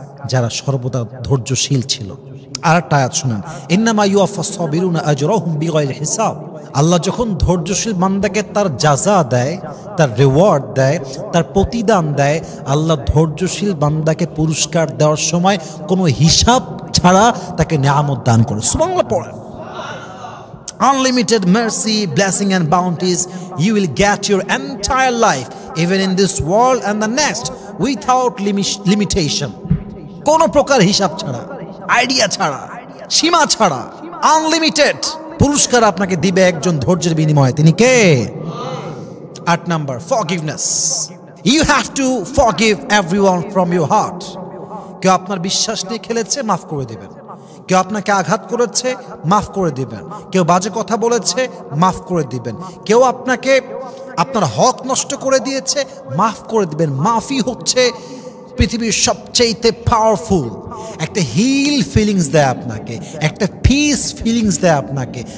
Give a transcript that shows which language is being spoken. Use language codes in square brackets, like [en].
[bn] যারা সর্বদা ধৈর্যশীল ছিল। আর একটা আয়াত শুনেন, [ar] ইন্নামা ইউওয়াফাস সাবিরুনা আজরাহুম বিগাইরি হিসাব। [bn] আল্লাহ যখন ধৈর্যশীল বান্দাকে তার জাযা দেয়, তার রিওয়ার্ড দেয়, তার প্রতিদান দেয়, আল্লাহ ধৈর্যশীল বান্দাকে পুরস্কার দেওয়ার সময় কোনো হিসাব ছাড়া তাকে নিয়ামত দান করে। সুবহানাল্লাহ পড়েন। [en] Unlimited mercy, blessing and bounties, you will get your entire life, even in this world and the next, without limitation. [bn] কোনো প্রকার হিসাব ছাড়া, আইডিয়া ছাড়া, সীমা ছাড়া, আনলিমিটেড পুরস্কার আপনাকে দিবে একজন ধৈর্যের বিনিময়ে। তিনি কে? 8 number, forgiveness. [en] You have to forgive everyone from your heart. [bn] কেউ আপনার বিশ্বাস নিয়ে খেলেছে, মাফ করে দিবেন। কেউ আপনাকে আঘাত করেছে, মাফ করে দিবেন। কেউ বাজে কথা বলেছে, মাফ করে দিবেন। কেউ আপনাকে আপনার হক নষ্ট করে দিয়েছে, মাফ করে দিবেন। মাফি হচ্ছে পৃথিবীর সবচেয়ে পাওয়ারফুল একটা হিল ফিলিংস দেয় আপনাকে, একটা পিস ফিলিংস দেয় আপনাকে।